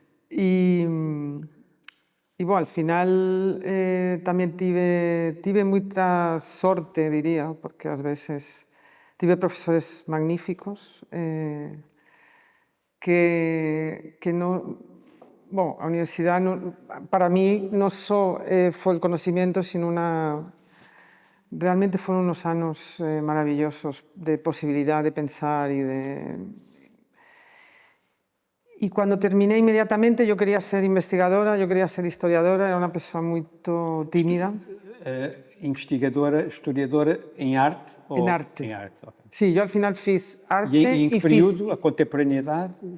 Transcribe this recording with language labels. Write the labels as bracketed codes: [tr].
[gl] E, al final tamén tive moita sorte, diría, porque ás veces tive profesores magníficos que non... [es] Bueno, [gl] a universidade, para mí, non só foi o conocimiento, [es] sino realmente fueron unos años maravillosos de posibilidad de pensar y cuando terminé inmediatamente yo quería ser investigadora, yo quería ser historiadora, era una persona muy tímida. [pt] investigadora, historiadora em arte? [es] En arte. [pt] Em arte, ok. [es] Sí, yo al final [gl] fiz arte [pt] E em que [es] y [pt] período? A contemporaneidade?